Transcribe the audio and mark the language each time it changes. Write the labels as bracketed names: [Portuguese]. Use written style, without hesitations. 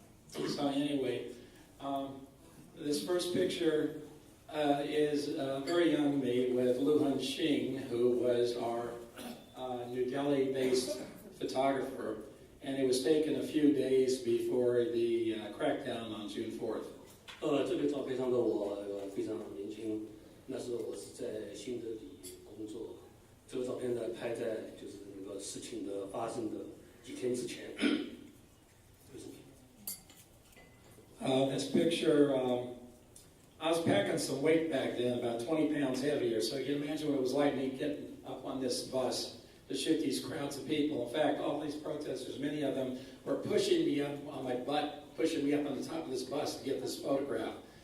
[English] So anyway, this first picture is a very young me with Lu Xing, who was our New Delhi-based photographer, and it was taken a few days before the crackdown on June 4th. [Chinese] 这个照片上的我非常年轻，那时候我是在新德里工作。这个照片呢拍在就是那个事情的发生的几天之前。 [English] This picture, I was packing some weight back then, about 20 pounds heavier, so you can imagine what it was like me getting up on this bus to shoot these crowds of people. In fact, all these protesters, many of them were pushing me up on my butt, pushing me up on the top of this bus to get this photograph.